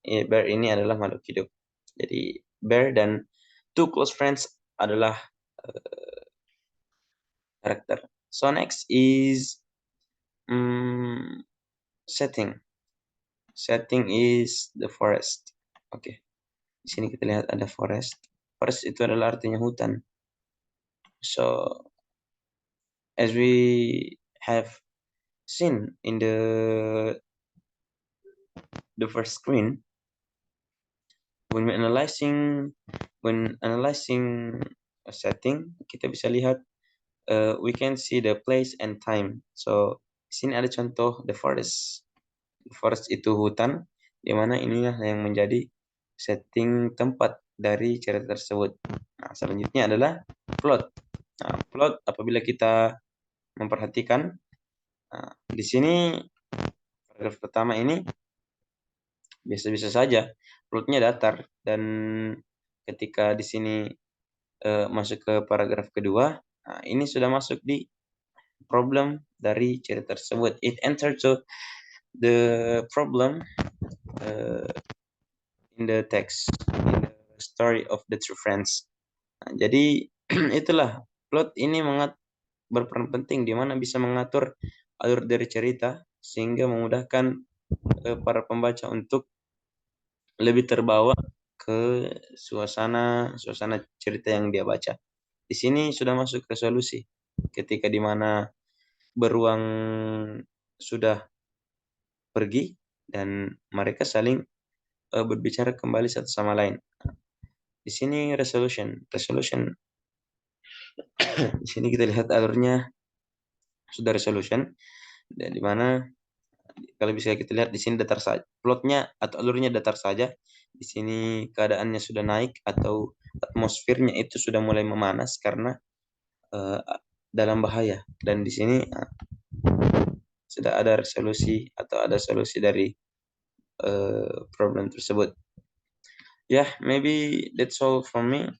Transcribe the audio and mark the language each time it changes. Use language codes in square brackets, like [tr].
[id] Bear ini adalah makhluk hidup. Jadi bear dan two close friends adalah karakter. [en] So next is setting. Setting is the forest. [id] Oke. Di sini kita lihat ada forest. Forest itu adalah artinya hutan. [en] So as we have seen in the first screen, when analyzing a setting, [id] kita bisa lihat [en] we can see the place and time. [id] So di sini ada contoh the forest. The forest itu hutan, di mana inilah yang menjadi setting tempat dari cerita tersebut. Nah, selanjutnya adalah plot. Nah, plot apabila kita memperhatikan, nah, di sini paragraf pertama ini biasa-biasa saja, plotnya datar, dan ketika di sini masuk ke paragraf kedua, nah, ini sudah masuk di problem dari cerita tersebut. [en] It entered to the problem in the text, in the story of the two friends. [id] Nah, jadi itulah plot ini berperan penting di mana bisa mengatur alur dari cerita sehingga memudahkan para pembaca untuk lebih terbawa ke suasana cerita yang dia baca. Di sini sudah masuk resolusi ketika di mana beruang sudah pergi dan mereka saling berbicara kembali satu sama lain. Di sini resolution. Di sini kita lihat alurnya sudah resolution, dan di mana kalau bisa kita lihat di sini datar saja. Plotnya atau alurnya datar saja. Di sini keadaannya sudah naik atau atmosfernya itu sudah mulai memanas karena dalam bahaya. Dan di sini sudah ada resolusi atau ada solusi dari problem tersebut. [en] Ya, maybe that's all from me.